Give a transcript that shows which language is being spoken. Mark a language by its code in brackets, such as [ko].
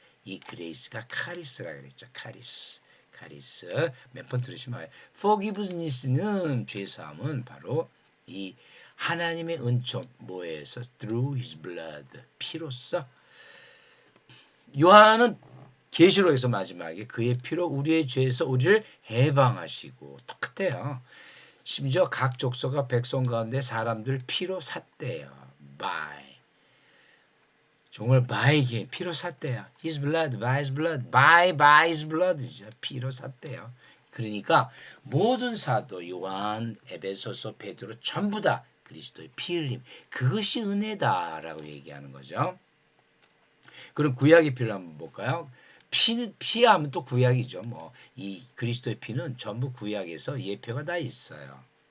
[ko] 이 그레이스가 카리스라 그랬죠. 카리스. 몇 번 들으시면 forgiveness는 죄사함은 바로 이 하나님의 은총 뭐에서 [en] through his blood [ko] 피로써 요한은 계시록에서 마지막에 그의 피로 우리의 죄에서 우리를 해방하시고 똑같아요. 심지어 각 족속과 백성 가운데 사람들 피로 샀대요. 정말 by 피로 샀대요. [en] His blood, by his blood, by his blood이죠. [ko] 피로 샀대요. 그러니까 모든 사도 요한, 에베소서, 베드로 전부 다 그리스도의 피 흘림 그것이 은혜다라고 얘기하는 거죠. 그럼 구약의 피를 한번 볼까요? 피하면 또 구약이죠. 이 그리스도의 피는 전부 구약에서 예표가 다 있어요.